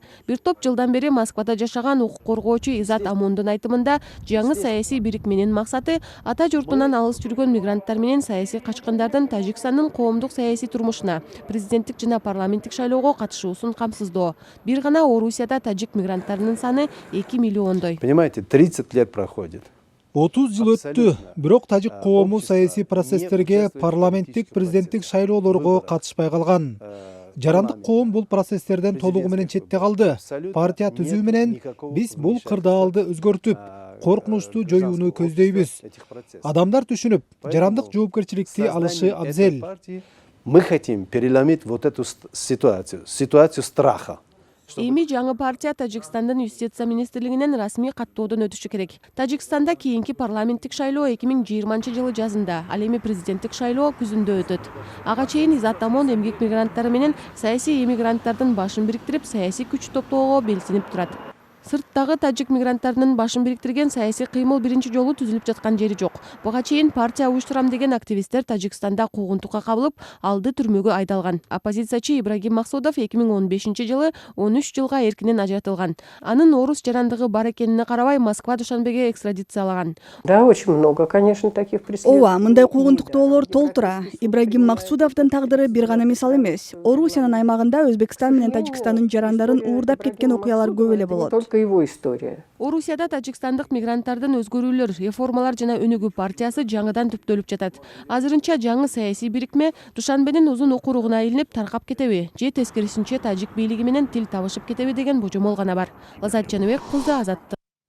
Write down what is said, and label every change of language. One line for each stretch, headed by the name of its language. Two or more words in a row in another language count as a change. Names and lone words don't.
Kyrgyz: Бир топ жылдан бери Москвада жашаган укук коргоочу Изат Амондун айтымында, жаңы саясий бирикменин максаты ата журтунан алыс жүргөн мигранттар менен саясий качкындардын Тажикстандын коомдук саясий турмушуна, президенттик жана парламенттик шайлоого катышуусун камсыздоо. Бир гана Орусияда тажик мигранттарынын саны 2 миллиондой.
Russian: Понимаете, 30 лет проходит.
Kyrgyz: 30 жыл өттү, бирок тажик коому саясий процесстерге, парламенттик, президенттик шайлоолорго катышпай калган. Жарандык коом бул процесстерден толугу менен четте калды. Партия түзүү менен биз бул кырдаалды өзгөртүп, коркунучту жоюуну көздөйбүз. Адамдар түшүнүп, жарандык жоопкерчиликти алышы абзел.
Russian: Мы хотим переломить вот эту ситуацию страха.
Kyrgyz: Эми жаңы партия Тажикстандын юстиция министрлигинен расмий каттоодон өтүшү керек. Тажикстанда кийинки парламенттик шайлоо 2020-жылы жазында, ал эми президенттик шайлоо күзүндө өтөт. Ага чейин Изат Амон эмгек мигранттары менен саясий эмигранттардын башын бириктирип, саясий күч топтоого белсинип турат. Сырттагы тажик мигранттарынын башын бириктирген саясий кыймыл биринчи жолу түзүлүп жаткан жери жок. Буга чейин партия уюштурам деген активисттер Тажикстанда куугунтукка кабылып, алды түрмөгө айдалган. Оппозициячы Ибрагим Максудов 2015-жылы 13 жылга эркинен ажыратылган. Анын орус жарандыгы бар экенине карабай Москва Душанбеге экстрадициялаган.
Russian: Да, очень много, конечно, таких преследований.
Kyrgyz: Ооба, мындай куугунтуктоолор толтура. Ибрагим Максудовдун тагдыры бир гана мисал эмес. Орусиянын аймагында Өзбекстан менен Тажикстандын жарандарын уурдап кеткен окуялар көп эле болот.
Russian: Его история.
Kyrgyz: Орусияда тажикстандык мигранттардын өзгөрүүлөр, реформалар жана өнүгүү партиясы жаңыдан түптөлүп жатат. Азырынча жаңы саясий бирикме Душанбенин узун окуругуна илинип таркап кетеби, же тескерисинче тажик бийлиги менен тил табышып кетеби деген божомол гана бар. Лазат Жаныбек кызы, Азаттык.